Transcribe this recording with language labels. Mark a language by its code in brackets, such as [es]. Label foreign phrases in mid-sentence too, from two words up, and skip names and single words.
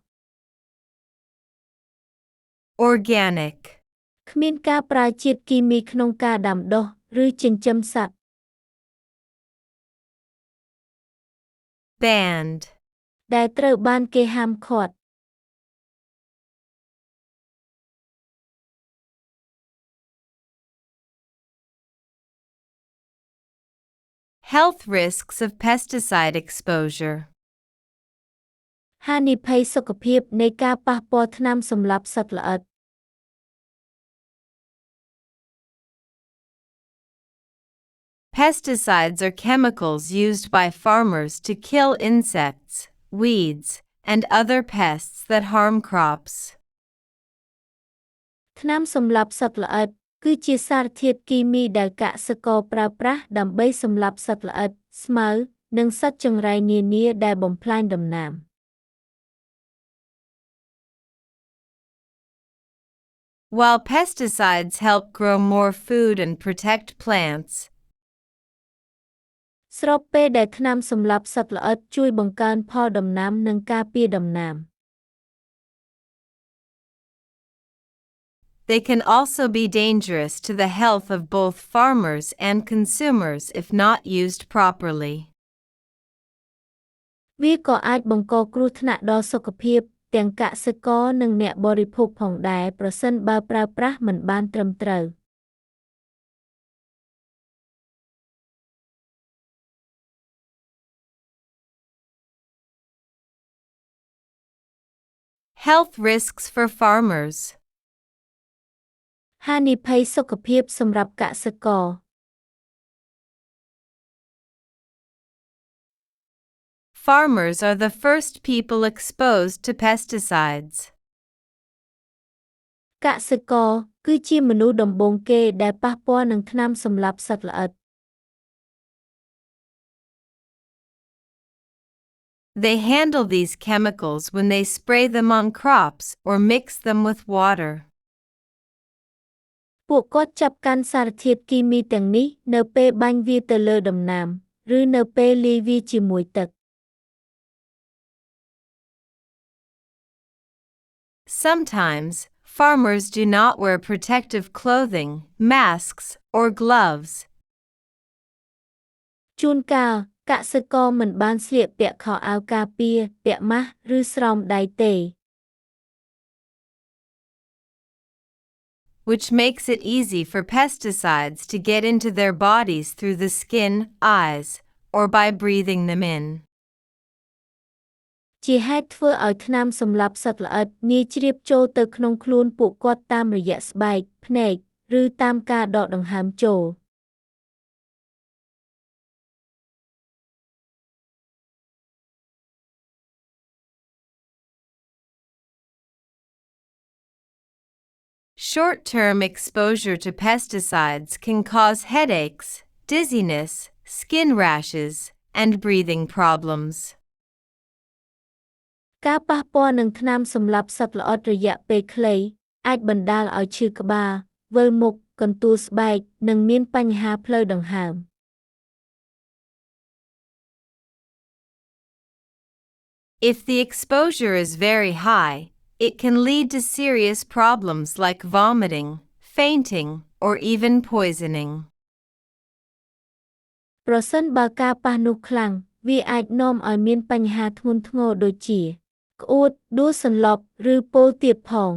[en] organic, [km] គ្មានការប្រើជាតិគីមីក្នុងការដាំដុះ ឬចិញ្ចឹមសត្វ [en] banned, [km] ដែលត្រូវបានគេហាមឃាត់ [en] health risks of pesticide exposure, [km] ហានិភ័យសុខភាពនៃការប៉ះពាល់ថ្នាំសម្លាប់សត្វល្អិត [en] Pesticides are chemicals used by farmers to kill insects, weeds, and other pests that harm crops. [km] ថ្នាំសម្លាប់សត្វល្អិត គឺជាសារធាតុគីមីដែលកសិករប្រើប្រាស់ដើម្បីសម្លាប់សត្វល្អិត ស្មៅ និងសត្វចង្រៃនានាដែលបំផ្លាញដំណាំ [en] While pesticides help grow more food and protect plants, [km] ស្របពេលដែលថ្នាំសម្លាប់សត្វល្អិតជួយបង្កើនផលដំណាំនិងការពារដំណាំ [en] they can also be dangerous to the health of both farmers and consumers if not used properly. [km] វាក៏អាចបង្កគ្រោះថ្នាក់ដល់សុខភាពទាំងកសិករនិងអ្នកបរិភោគផងដែរប្រសិនបើប្រើប្រាស់មិនបានត្រឹមត្រូវ [en] Health risks for farmers. [km] ហានិភ័យសុខភាពសម្រាប់កសិករ [en] Farmers are the first people exposed to pesticides. [km] កសិករគឺជាមនុស្សដំបូងគេដែលប៉ះពាល់នឹងថ្នាំសម្លាប់សត្វល្អិត [en] They handle these chemicals when they spray them on crops or mix them with water. [km] ពួកគាត់ចាប់កាន់សារធាតុគីមីទាំងនេះនៅពេលបាញ់វាទៅលើដំណាំ ឬនៅពេលលាយវាជាមួយទឹក [en] Sometimes, farmers do not wear protective clothing, masks, or gloves. [km] ជួនកាលកសិករមិនបានស្លៀកពាក់ខោអាវការពារ ពាក់ម៉ាស់ ឬស្រោមដៃទេ [en] which makes it easy for pesticides to get into their bodies through the skin, eyes, or by breathing them in. [km] ជាហេតុធ្វើឲ្យថ្នាំសម្លាប់សត្វល្អិតងាយជ្រាបចូលទៅក្នុងខ្លួនពួកគាត់តាមរយៈស្បែក ភ្នែក ឬតាមការដកដង្ហើមចូល [en] Short-term exposure to pesticides can cause headaches, dizziness, skin rashes, and breathing problems. [km] ការប៉ះពាល់នឹងថ្នាំសម្លាប់សត្វល្អិតរយៈពេលខ្លី អាចបណ្ដាលឲ្យឈឺក្បាល វិលមុខ កន្ទួលស្បែក និងមានបញ្ហាផ្លូវដង្ហើម [en] If the exposure is very high, it can lead to serious problems like vomiting, fainting, or even poisoning. [km] ប្រសិនបើការប៉ះនោះខ្លាំង វាអាចនាំឲ្យមានបញ្ហាធ្ងន់ធ្ងរដូចជា ក្អួត ដួលសន្លប់ ឬពោលទៀតផង